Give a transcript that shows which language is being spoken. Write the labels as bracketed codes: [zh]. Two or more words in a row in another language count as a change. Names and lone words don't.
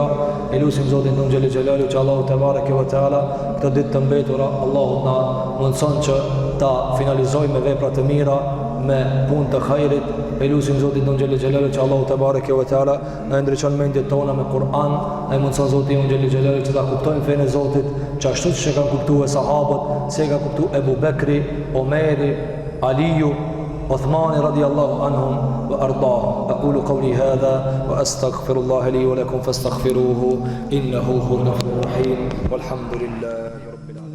[sq] Elusim Zotin ton [ar] جل جلاله [sq] që Allahu [ar] تبارك وتعالى [sq] këtë ditë të mbetura Allahu na mundson që ta finalizojmë me vepra të mira, me punë të hajrit. Elusim Zotin ton [ar] جل جلاله [sq] që Allahu [ar] تبارك وتعالى [sq] na ndriçon mendjet tona me Kur'an, ai mundson Zotin ton [ar] جل جلاله [sq] që ta kuptojmë fenë e Zotit, që ashtu siç e kanë kuptuar sahabët, se e ka kuptuar Ebu Bekri, Omeri, Aliu, [ar] عثمان رضي الله عنهم وأرضاهم. أقول قولي هذا وأستغفر الله لي ولكم فاستغفروه إنه هو الغفور الرحيم والحمد لله رب العالمين.